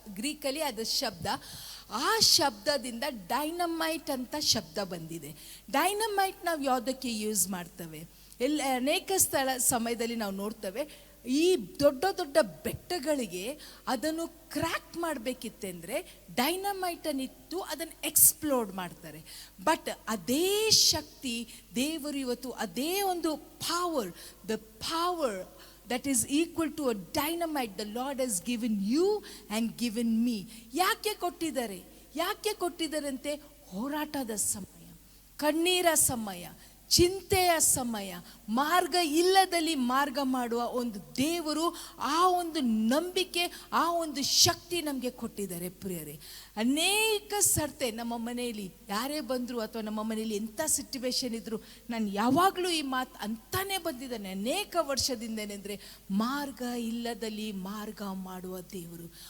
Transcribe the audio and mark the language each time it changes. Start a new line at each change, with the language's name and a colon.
Kannada: ಗ್ರೀಕಲ್ಲಿ ಅದು ಶಬ್ದ. ಆ ಶಬ್ದದಿಂದ ಡೈನಮೈಟ್ ಅಂತ ಶಬ್ದ ಬಂದಿದೆ. ಡೈನಮೈಟ್ ನಾವು ಯಾವುದಕ್ಕೆ ಯೂಸ್ ಮಾಡ್ತೇವೆ? ಅನೇಕ ಸಮಯದಲ್ಲಿ ನಾವು ನೋಡ್ತೇವೆ, ಈ ದೊಡ್ಡ ದೊಡ್ಡ ಬೆಟ್ಟಗಳಿಗೆ ಅದನ್ನು ಕ್ರ್ಯಾಕ್ ಮಾಡಬೇಕಿತ್ತೆಂದರೆ ಡೈನಮೈಟನ್ನಿಟ್ಟು ಅದನ್ನು ಎಕ್ಸ್ಪ್ಲೋಡ್ ಮಾಡ್ತಾರೆ. ಬಟ್ ಅದೇ ಶಕ್ತಿ ದೇವರು ಇವತ್ತು, ಅದೇ ಒಂದು power,
English: The power that is equal to a dynamite, the Lord has given you and given me.
Kannada: ಯಾಕೆ ಕೊಟ್ಟಿದ್ದಾರಂತೆ? ಹೋರಾಟದ ಸಮಯ, ಕಣ್ಣೀರ ಸಮಯ, ಚಿಂತೆಯ ಸಮಯ, ಮಾರ್ಗ ಇಲ್ಲದಲ್ಲಿ ಮಾರ್ಗ ಮಾಡುವ ಒಂದು ದೇವರು, ಆ ಒಂದು ನಂಬಿಕೆ, ಆ ಒಂದು ಶಕ್ತಿ ನಮಗೆ ಕೊಟ್ಟಿದ್ದಾರೆ. ಪ್ರಿಯರೇ, ಅನೇಕ ಸರ್ತೆ ನಮ್ಮ ಮನೆಯಲ್ಲಿ ಯಾರೇ ಬಂದರು ಅಥವಾ ನಮ್ಮ ಮನೆಯಲ್ಲಿ ಎಂಥ ಸಿಚುವೇಶನ್ ಇದ್ದರು, ನಾನು ಯಾವಾಗಲೂ ಈ ಮಾತು ಅಂತಾನೆ ಬಂದಿದ್ದಾನೆ ಅನೇಕ ವರ್ಷದಿಂದನೆಂದರೆ, ಮಾರ್ಗ ಇಲ್ಲದಲ್ಲಿ ಮಾರ್ಗ ಮಾಡುವ ದೇವರು.